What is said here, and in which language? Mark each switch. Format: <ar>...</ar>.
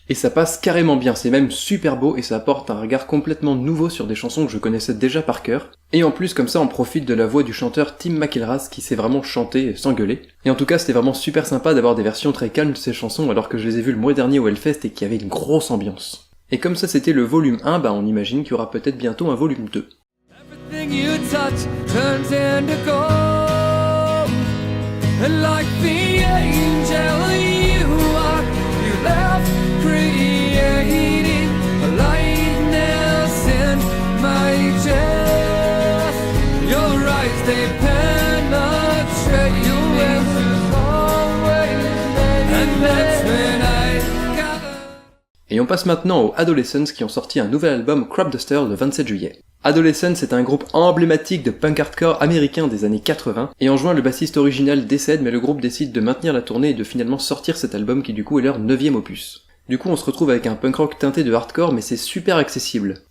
<fr>Et ça passe carrément bien, c'est même super beau et ça apporte un regard complètement nouveau sur des chansons que je connaissais déjà par cœur. Et en plus comme ça on profite de la voix du chanteur Tim McIlrath qui sait vraiment chanter sans gueuler. Et en tout cas c'était vraiment super sympa d'avoir des versions très calmes de ces chansons alors que je les ai vues le mois dernier au Hellfest et qu'il y avait une grosse ambiance. Et comme ça c'était le volume 1, on imagine qu'il y aura peut-être bientôt un volume 2.</fr> <en>Everything you touch turns into gold, and like the angel you are, you left creating a lightness in my chest. Your eyes they penetrate your web always, and that's when I got.</en> <fr>Et on passe maintenant aux Adolescents qui ont sorti un nouvel album Crop Duster le 27 juillet. Adolescents est un groupe emblématique de punk hardcore américain des années 80, et en juin le bassiste original décède mais le groupe décide de maintenir la tournée et de finalement sortir cet album qui du coup est leur 9e opus. Du coup on se retrouve avec un punk rock teinté de hardcore mais c'est super accessible.</fr>